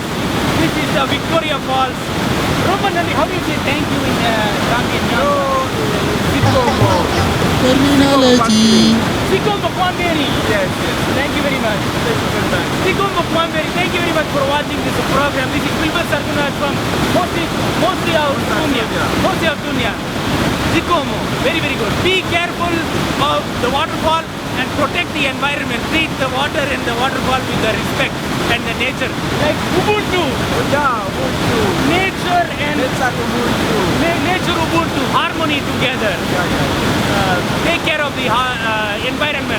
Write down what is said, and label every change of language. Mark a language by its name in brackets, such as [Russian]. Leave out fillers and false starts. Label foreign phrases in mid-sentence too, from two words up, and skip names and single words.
[English] This is the Victoria Falls. Romanandi, how do you say thank you in Zambian? Terminology. Sikombo Kwamberi. Yes. Thank you very much. Sikombo Kwamberi, thank you very much for watching this program. This is Wilbur Sargunaraj from maso-ao-tunya. Sikombo, very, very good. Be careful of the waterfall and protect the environment. Treat the water and the waterfall with the respect and the nature. Like Ubuntu. Yeah, Ubuntu. Nature and Ubuntu. Nature Ubuntu. Harmony together. Take care of the environment.